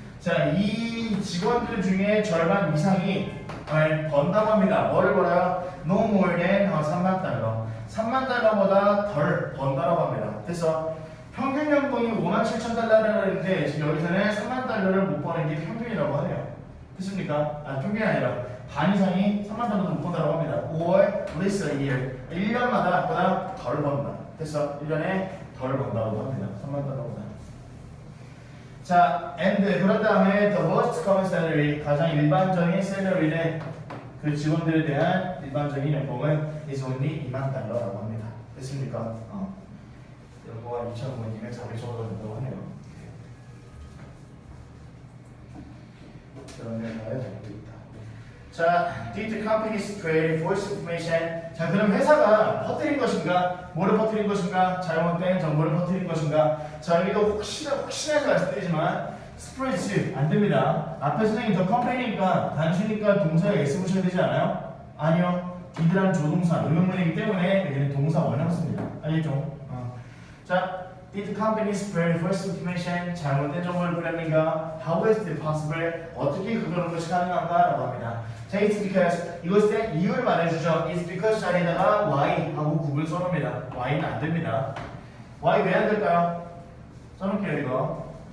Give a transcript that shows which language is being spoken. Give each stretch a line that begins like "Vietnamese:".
Korean: 자, 이 직원들 중에 절반 이상이 번다고 합니다. 뭐를 벌어요?
English: No more than
Korean: 3만 달러. 3만 달러보다 덜 번다라고 합니다. 그래서 평균 연봉이 5만 7천 달러라고 했는데 지금 여기서는 3만 달러를 못 버는 게 평균이라고 하네요. 됐습니까? 아, 평균이 아니라 반 이상이 3만 달러도 못 번다라고 합니다.
English: or less a year.
Korean: 1년마다 보다 덜 번다. 됐어? 1년에 덜 번다고 합니다. 3만 달러보다. 자, and 그런 다음에
English: the most common salary,
Korean: 가장 일반적인 샐러리는 그 직원들에 대한 일반적인 연봉은
English: is only
Korean: 2만 달러라고 합니다. 됐습니까? 연봉 한 2,500이면 자기 정도 된다고 하네요. 그러면 나의 정도 있다.
English: 자, did the company spread false information?
Korean: 자, 그럼 회사가 퍼뜨린 것인가? 뭐를 퍼뜨린 것인가? 잘못된 정보를 퍼뜨린 것인가? 자, 여기도 혹시나 말씀드리지만 spread 안 됩니다. 앞에 선생님 the company니까 단수니까 동사에 s 붙여야 되지 않아요? 아니요. did란 조동사 의문문이기 때문에 여기는 동사 원형 씁니다. 알겠죠?
English: 자, did the company spread false information?
Korean: 잘못된 정보를 뿌렸는가?
English: How is it possible?
Korean: 어떻게 그런 것이 가능한가? 라고 합니다. 자,
English: it's because
Korean: 이것에 이유를 말해주죠.
English: It's because
Korean: 자리에다가 why 하고 구글 써놓습니다. why는 안 됩니다. why 왜 안 될까요? 써놓을게요 이거.